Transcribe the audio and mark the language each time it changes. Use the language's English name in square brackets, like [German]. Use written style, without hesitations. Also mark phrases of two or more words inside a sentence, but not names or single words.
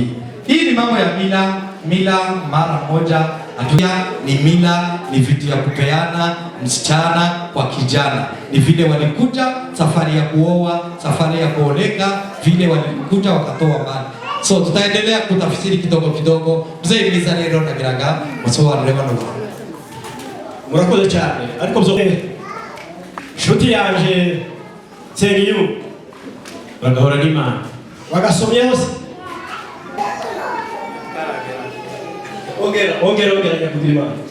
[Swahili] Hii ni mambo ya mila mara moja atuya, ni mila, ni vitu ya kupeana msichana kwa kijana. Ni vile walikuja safari ya kuoa, safari ya kuoleka, vile walikuja wakatoa mali. So tutaendelea kutafsiri kidogo kidogo. [Kinyarwanda] Mzee Eliza rero nagiraga musobanure bano. Murakoze cyane ariko byo shuti yanje Nsengiyumva bagahora n'Imana wagasomye hose. Ongera nyakugira Imana.